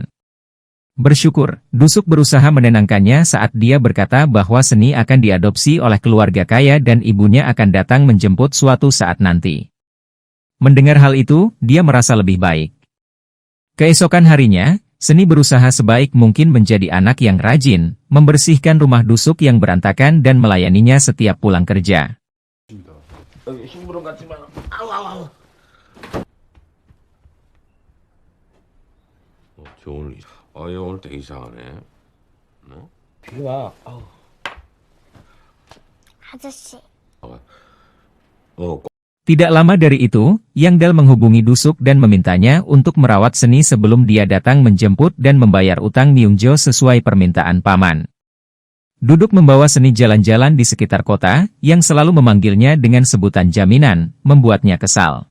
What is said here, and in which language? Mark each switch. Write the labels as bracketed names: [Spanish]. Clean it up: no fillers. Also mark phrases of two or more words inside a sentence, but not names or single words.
[Indonesian] Bersyukur, Dusuk berusaha menenangkannya saat dia berkata bahwa Seni akan diadopsi oleh keluarga kaya dan ibunya akan datang menjemput suatu saat nanti. Mendengar hal itu, dia merasa lebih baik. Keesokan harinya, Seni berusaha sebaik mungkin menjadi anak yang rajin, membersihkan rumah Dusuk yang berantakan dan melayaninya setiap pulang kerja. [Korean] 힘으로 갔지만 아우. 저 오늘 얘 오늘 되게 이상하네. 비가 아저씨. [Indonesian] Tidak lama dari itu, Yang Dal menghubungi Dusuk dan memintanya untuk merawat Seni sebelum dia datang menjemput dan membayar utang Myungjo sesuai permintaan paman. Duduk membawa Seni jalan-jalan di sekitar kota, yang selalu memanggilnya dengan sebutan jaminan, membuatnya kesal.